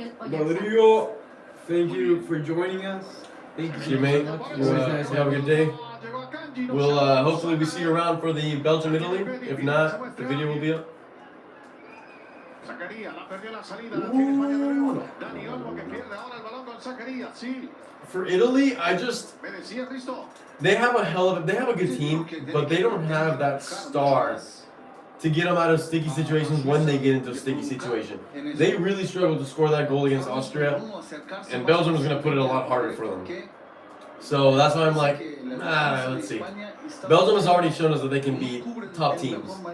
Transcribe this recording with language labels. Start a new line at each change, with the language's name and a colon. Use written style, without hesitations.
English: Rodrigo, thank you for joining us. Thank You mate. You have a good day. We'll hopefully we see you around for the Belgium-Italy. If not, the video will be up.
Spanish: Zacarías la perdió la salida. La tiene España de nuevo. Dani Olmo que pierde ahora el balón con Zacarías. Sí.
English: For Italy, I just
Spanish: Me decía Risto.
English: they have a good team, but they don't have that star to get them out of sticky situations when they get into a sticky situation. They really struggled to score that goal against Austria, and Belgium is going to put it a lot harder for them. So that's why I'm like, let's see. Belgium has already shown us that they can beat top teams.